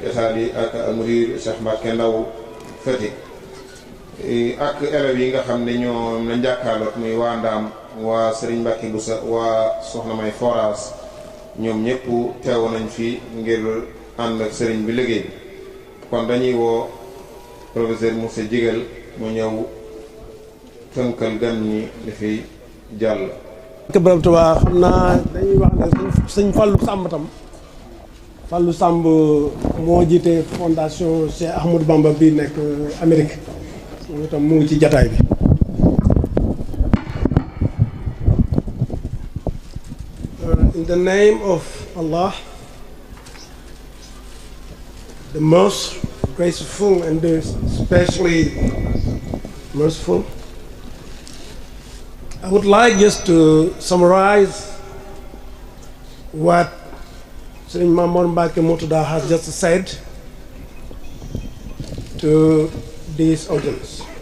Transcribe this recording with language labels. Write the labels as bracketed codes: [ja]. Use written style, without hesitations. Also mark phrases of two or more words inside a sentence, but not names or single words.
[wo] Italie ak Almudir Cheikh Mbacké Ndaw Fatick ak élèves yi nga xam ne ñoom lañ jàkkaarloog muy waa Ndaam waa Serigne Mbacké Boussa waa Soxna May Forage ñoom ñëpp teew nañ fi ngir ànd ak Serigne bi liggéey bi kon dañuy woo professeur Moussa Jigal mu ñëw tënkal gan ñi li fi jàll. Borom Tuubaa xam naa dañuy wax ne sëñ Fallou Samb tam Fallou Samb moo jiite fondation Cheikh Ahmadou Bamba bi nekk Amérique moom itam mu ngi ci jataay bi. [en] In the name of Allah, the most graceful and especially merciful, I would like just to summarize what Serigne Mamour Mbacké Murtada has just said to this audience.